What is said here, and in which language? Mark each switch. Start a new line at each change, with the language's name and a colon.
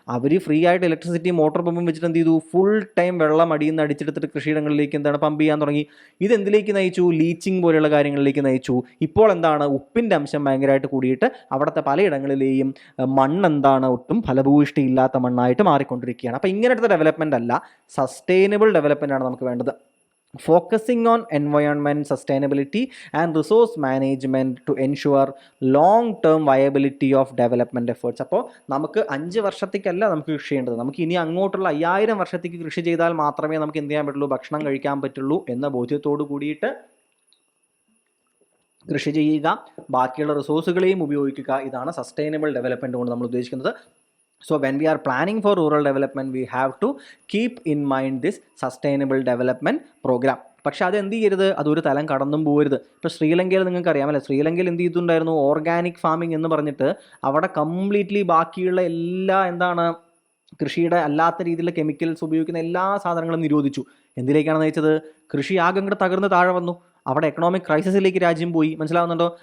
Malayalam: അവർ free ആയിട്ട് ഇലക്ട്രിസിറ്റിയും motor പമ്പും വെച്ചിട്ട് എന്ത് ചെയ്തു, ഫുൾ ടൈം വെള്ളം അടിയിൽ നിന്ന് അടിച്ചെടുത്തിട്ട് കൃഷിയിടങ്ങളിലേക്ക് എന്താണ് പമ്പ് ചെയ്യാൻ തുടങ്ങി. ഇതെന്തിലേക്ക് നയിച്ചു, ലീച്ചിങ് പോലെയുള്ള കാര്യങ്ങളിലേക്ക് നയിച്ചു. ഇപ്പോൾ എന്താണ്, ഉപ്പിൻ്റെ അംശം ഭയങ്കരമായിട്ട് കൂടിയിട്ട് അവിടുത്തെ പലയിടങ്ങളിലെയും മണ്ണെന്താണ് ഒട്ടും ഫലഭൂയിഷ്ടി ഇല്ലാത്ത മണ്ണായിട്ട് മാറിക്കൊണ്ടിരിക്കുകയാണ്. അപ്പോൾ ഇങ്ങനത്തെ ഡെവലപ്മെൻ്റ് അല്ല, സസ്റ്റൈനബിൾ ഡെവലപ്മെൻ്റ് ആണ് നമുക്ക് വേണ്ടത്.
English: Focusing on environment sustainability and resource management to ensure long-term viability of development efforts.
Malayalam: അപ്പോൾ നമുക്ക് 5 വർഷത്തേക്കല്ല നമുക്ക് കൃഷി ചെയ്യേണ്ടത്, നമുക്ക് ഇനി അങ്ങോട്ടുള്ള 5000 വർഷത്തേക്ക് കൃഷി ചെയ്താൽ മാത്രമേ നമുക്ക് എന്ത് ചെയ്യാൻ പറ്റുള്ളൂ, ഭക്ഷണം കഴിക്കാൻ പറ്റുള്ളൂ എന്ന ബോധ്യത്തോടു കൂടിയിട്ട് കൃഷി ചെയ്യുക, ബാക്കിയുള്ള റിസോഴ്സുകളെയും ഉപയോഗിക്കുക. ഇതാണ് സസ്റ്റൈനബിൾ ഡെവലപ്മെൻറ്റ് കൊണ്ട് നമ്മൾ ഉദ്ദേശിക്കുന്നത്.
English: So when we are planning for rural development, we have to keep in mind this sustainable development program.
Malayalam: പക്ഷെ അത് എന്ത് ചെയ്യരുത്, അതൊരു തലം കടന്നും പോകരുത്. ഇപ്പോൾ ശ്രീലങ്കയിൽ നിങ്ങൾക്ക് അറിയാമല്ലോ, ശ്രീലങ്കയിൽ എന്ത് ചെയ്തിട്ടുണ്ടായിരുന്നു, ഓർഗാനിക് ഫാമിംഗ് എന്ന് പറഞ്ഞിട്ട് അവിടെ കംപ്ലീറ്റ്ലി ബാക്കിയുള്ള എല്ലാ എന്താണ് കൃഷിയുടെ അല്ലാത്ത രീതിയിലുള്ള കെമിക്കൽസ് ഉപയോഗിക്കുന്ന എല്ലാ സാധനങ്ങളും നിരോധിച്ചു. എന്തിലേക്കാണ് നയിച്ചത്, കൃഷി ആകെ അങ്ങോട്ട് തകർന്ന് താഴെ വന്നു. അവിടെ എക്കണോമിക് ക്രൈസിസിലേക്ക് രാജ്യം പോയി. മനസ്സിലാവുന്നുണ്ടോ?